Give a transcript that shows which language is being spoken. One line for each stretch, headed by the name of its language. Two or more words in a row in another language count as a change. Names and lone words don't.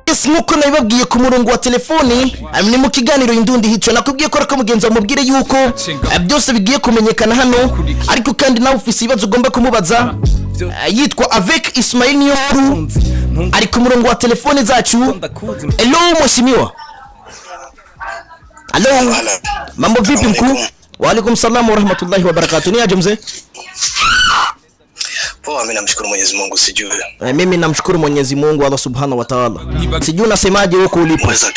Rundi: nkuko nabibabwiye ku murongo wa telefoni ni mu kiganiro Indundi Hico nakubwiye ko rako mugenza mubwire yuko byose bigiye kumenyekana hano ariko kandi nawe ufise ibibazo ugomba kumubaza yitwa Avec Ismail Niyonkuru ari ku murongo wa telefoni zacu.
Swahili: Hello mheshimiwa. Hello. Mambo vipi mkuu?
Arabic: وعليكم السلام ورحمة الله وبركاته.
Swahili: Ni aje mzee? Poa, mimi namshukuru Mwenyezi Mungu sijui. Mimi namshukuru Mwenyezi Mungu
Arabic: الله سبحانه وتعالى.
Swahili: Sijui unasemaje huko ulipo?